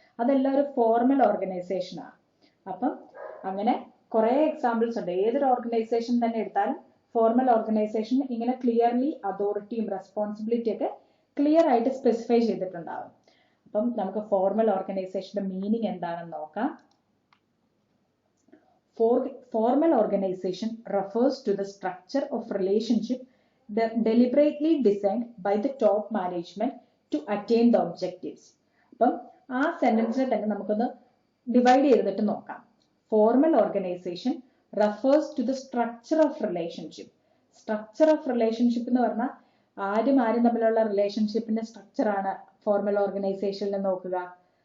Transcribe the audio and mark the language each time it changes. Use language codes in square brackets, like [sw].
[ml] അതെല്ലാം ഒരു formal organisation ആണ്. അപ്പം അങ്ങനെ കുറെ എക്സാമ്പിൾസ് ഉണ്ട്. ഏതൊരു ഓർഗനൈസേഷൻ തന്നെ എടുത്താലും ഫോർമൽ ഓർഗനൈസേഷൻ ഇങ്ങനെ ക്ലിയർലി അതോറിറ്റിയും റെസ്പോൺസിബിലിറ്റി ഒക്കെ ക്ലിയർ ആയിട്ട് സ്പെസിഫൈ ചെയ്തിട്ടുണ്ടാവും. അപ്പം നമുക്ക് ഫോർമൽ ഓർഗനൈസേഷന്റെ മീനിങ് എന്താണെന്ന് നോക്കാം. [en] Formal organization refers to the structure of relationship deliberately designed by the top management to attain the objectives. [ml] അപ്പം ആ സെന്റൻസിനെ തന്നെ നമുക്കൊന്ന് ഡിവൈഡ് ചെയ്തിട്ട് നോക്കാം. [en] Formal organisation refers to the structure of relationship. [ml] Structure of relationship എന്ന് പറഞ്ഞാൽ ആരും തമ്മിലുള്ള റിലേഷൻഷിപ്പിന്റെ സ്ട്രക്ചർ ആണ് ഫോർമൽ ഓർഗനൈസേഷനിൽ നോക്കുക.